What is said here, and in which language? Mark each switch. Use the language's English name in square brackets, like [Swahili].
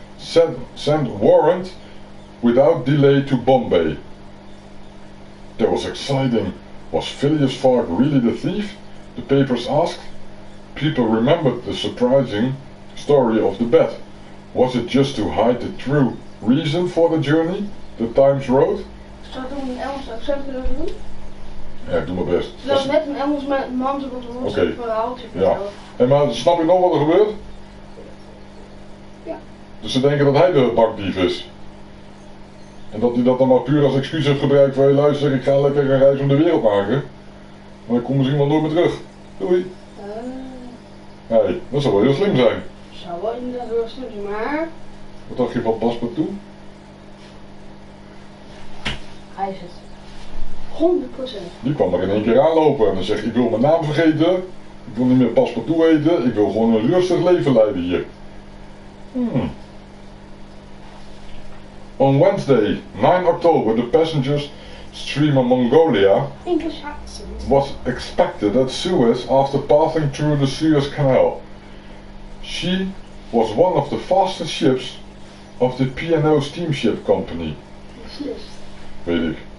[English] Send warrant without delay to Bombay. That was exciting. Was Phileas Fogg really the thief? The papers asked. People remembered the surprising story of the bet. Was it just to hide the true reason for the journey? The Times wrote. [Dutch] Zou ik dan een Engels accent kunnen doen? Ja, ik doe mijn best. Zodat net een Engels man zo wat een Oké. verhaaltje Ja. vertellen. En maar snap je nog wat er gebeurt? Ja. Dus ze denken dat hij de bankdief is. En dat hij dat dan maar puur als excuus heeft gebruikt voor je luister, ik ga lekker een reis om de wereld maken. Maar ik kom misschien wel nooit meer terug. Doei. Nee, dat zou wel heel slim zijn. Zou wel inderdaad heel slim zijn, maar... Wat dacht je van Passepartout? Hij is het. 100%. Die kwam er in één keer aanlopen en dan zegt ik wil mijn naam vergeten, ik wil niet meer Passepartout eten, ik wil gewoon een rustig leven leiden hier. [English] On Wednesday, 9 October, the passengers steamer Mongolia English accent. was expected at Suez after passing through the Suez Canal. She was one of the fastest ships of the P&O Steamship Company. [Dutch] Weet ik.